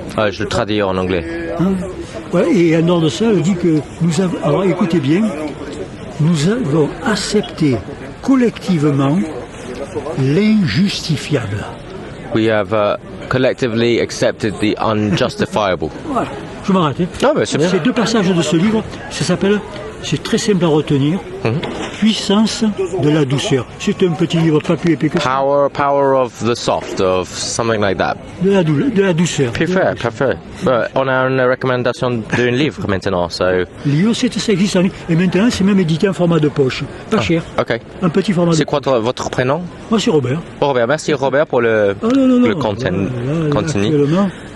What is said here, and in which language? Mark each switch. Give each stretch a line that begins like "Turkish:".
French: Je le traduis en anglais. Hein? Ouais, et en dehors de ça, elle dit que nous avons. Alors écoutez bien, nous avons accepté collectivement l'injustifiable.
English: We have collectively accepted the unjustifiable.
French: Voilà, je m'arrête. Hein. Ah, ben c'est bien. Ces 2 passages de ce livre, ça s'appelle, c'est très simple à retenir, Puissance de la douceur. C'est un petit livre pas plus épais que ça.
English: Power of the soft, of something like that.
French: De la douceur. Parfait, parfait. On a une recommandation d'un livre maintenant, so. Livre, ça existe en ligne. Et maintenant, c'est même édité en format de poche. Pas cher. Ok. Un petit format de C'est poche. quoi votre prénom? Moi, c'est Robert. Oh, Robert, merci Robert pour le contenu. Actuellement,